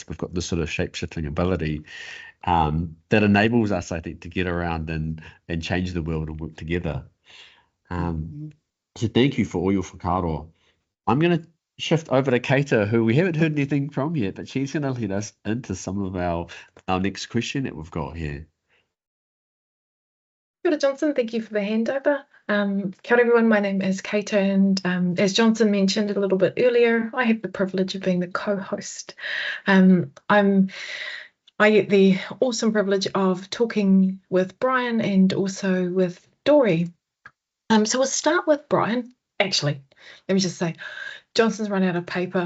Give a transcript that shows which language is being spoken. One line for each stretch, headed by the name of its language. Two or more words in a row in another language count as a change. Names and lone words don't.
English: We've got this sort of shape-shifting ability that enables us, I think, to get around and change the world and work together. So thank you for all your whakaaro. I'm going to shift over to Keita, who we haven't heard anything from yet, but she's going to lead us into some of our next question that we've got here.
Māori: Kia ora, Johnson.
English: Thank you for the handover.
Māori: Kia ora,
English: everyone. My name is Keita, and as Johnson mentioned a little bit earlier, I have the privilege of being the co-host. I get the awesome privilege of talking with Brian and also with Dory. So we'll start with Brian. Actually, let me just say, Johnson's run out of paper.